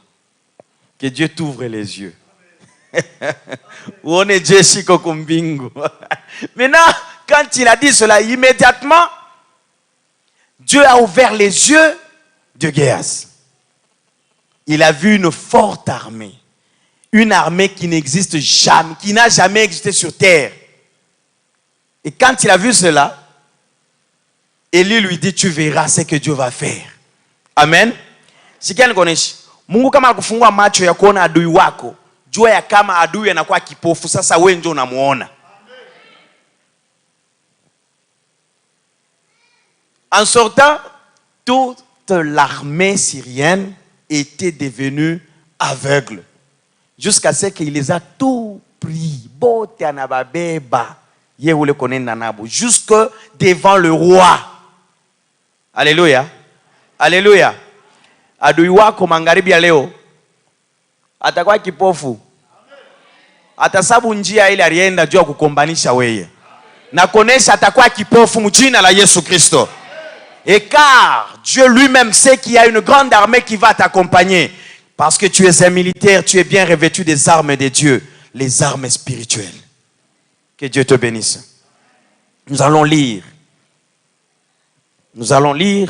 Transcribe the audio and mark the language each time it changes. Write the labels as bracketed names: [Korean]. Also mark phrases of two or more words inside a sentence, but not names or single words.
[French] Que Dieu t'ouvre les yeux. Maintenant, quand il a dit cela, immédiatement, Dieu a ouvert les yeux de Géaz. Il a vu une forte armée. Une armée qui n'existe jamais, qui n'a jamais existé sur terre. Et quand il a vu cela, Élie lui dit, tu verras ce que Dieu va faire. [Swahili] Amen. Sikia nikuoneshe. Mungu kama akufungua macho ya kuona adui wako, jua ya kama adui anakuwa kipofu, sasa wewe ndio unamuona. [French] En sortant, toute l'armée syrienne était devenue aveugle. Jusqu'à ce qu'il les a tout pris. Jusque devant le roi. Alléluia. Alléluia. [Swahili] Adui wako magharibi ya leo atakuwa kipofu. Atasabu njia ile alienda juu kukombanisha wewe. Na kuonesha atakuwa kipofu mjina la Yesu Kristo. [French] Et car Dieu lui-même sait qu'il y a une grande armée qui va t'accompagner. Parce que tu es un militaire, tu es bien revêtu des armes de Dieu. Les armes spirituelles. Que Dieu te bénisse. Nous allons lire. Nous allons lire.